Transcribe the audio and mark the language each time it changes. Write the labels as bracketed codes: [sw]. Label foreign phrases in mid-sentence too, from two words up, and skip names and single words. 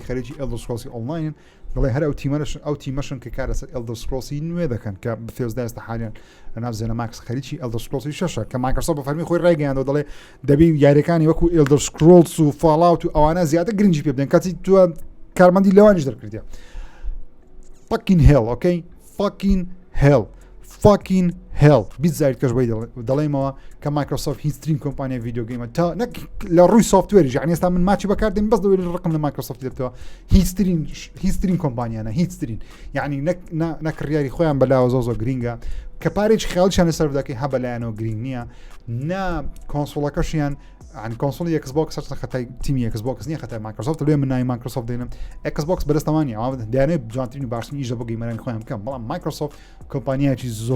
[ckb] خەرجی ئەلدەر سکرۆڵسی ئۆنلاین دەڵێ هەر ئەو تیمەشن کە کارە سەر ئەلدەر سکرۆڵسی نوێ دەکەن کە بەفێزدا ئێستا حالیان لەناو زێنەماکس خەریکی ئەلدەر سکرۆڵسی شەشە کە مایکرۆسۆفت بە فەرمی خۆی ڕێگەیاندەوە دەڵێ دەبی یاریەکانی وەکو ئەلدەر سکرۆڵز و فاڵاوت و ئەوانە زیاتر گرنگی پێ بدەن کاتی تو کارمەندی لەوانیش دەرکردیە [en] fucking hell okay fucking hell fucking hell [ckb] بیزاری کەش بەی دەڵێمەوە کە مایکرۆسۆفت هیچترین کۆمپانیای ڤیدیۆ گەیمە تا نەک لە ڕووی سۆفتوێریش یعنی ئێستا من ماچی بەکاردێن بەس دەوێت ڕقم لە مایکرۆسۆفت دەبێتەوە هیچترین کۆمپانیانە هیچترین یعنی نەکڕیاری خۆیان بەلاوە زۆ گرینگە کە پارێکی خیاڵیشیان لەسەر بدەکەی هە بەلایەنەوە گرنگ نییە نا کۆنسۆڵەکەشیان عن کۆنسۆڵی ئێکسبۆکس خەتای تیمی ئێکسبۆکس نییە خەتای مایکرۆسۆفت لێ من ناوی مایکرۆسۆفت دێنم ئێکسبۆکس بەدەستەوانی ئەوە دەیانێت جوانترین و باشترین ئیش لە بۆ گەیمەرانی خۆیان بکەم بەڵام مایکرۆسۆفت کۆمپانیایکی